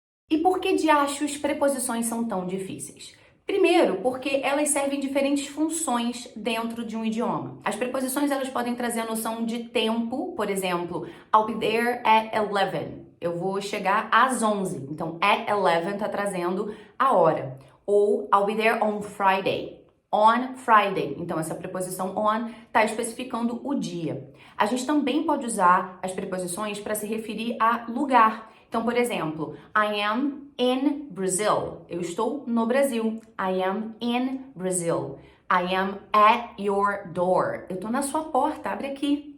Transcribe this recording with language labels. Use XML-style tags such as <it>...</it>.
<pt>E por que diachos preposições são tão difíceis? Primeiro, porque elas servem diferentes funções dentro de um idioma. As preposições elas podem trazer a noção de tempo, por exemplo,</pt> <en>I'll be there at 11.</en> <pt>Eu vou chegar às 11. Então,</pt> <en>at 11</en> <pt>está trazendo a hora.</pt> <en>Ou I'll be there on Friday. On Friday.</en> <pt>Então, essa preposição on está especificando o dia. A gente também pode usar as preposições para se referir a lugar. Então, por exemplo,</pt> <en>I am in Brazil.</en> <pt>Eu estou no Brasil.</pt> <en>I am in Brazil. I am at your door.</en> <pt>Eu estou na sua porta, abre aqui.</pt>